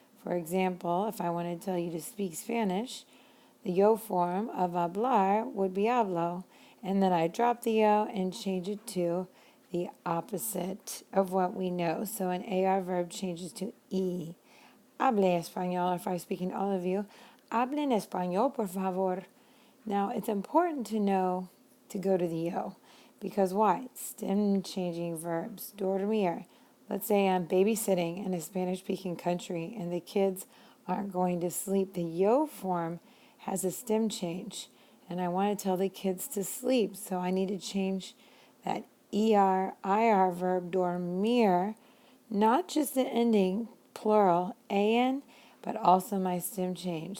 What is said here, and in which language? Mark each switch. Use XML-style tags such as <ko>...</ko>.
<en>For example, if I want to tell you to speak Spanish, the yo form of hablar would be hablo, and then I drop the yo and change it to the opposite of what we know. So an AR verb changes to E.</en> <es>Hable español,</es> <en>if I'm speaking to all of you.</en> <es>Hablen español, por favor.</es> <en>Now, it's important to know to go to the yo, because why? Stem changing verbs. Dormir. Let's say I'm babysitting in a Spanish-speaking country and the kids aren't going to sleep. The yo form has a stem change, and I want to tell the kids to sleep, so I need to change that ER, IR verb, dormir, not just the ending, plural, an, but also my stem change.</en>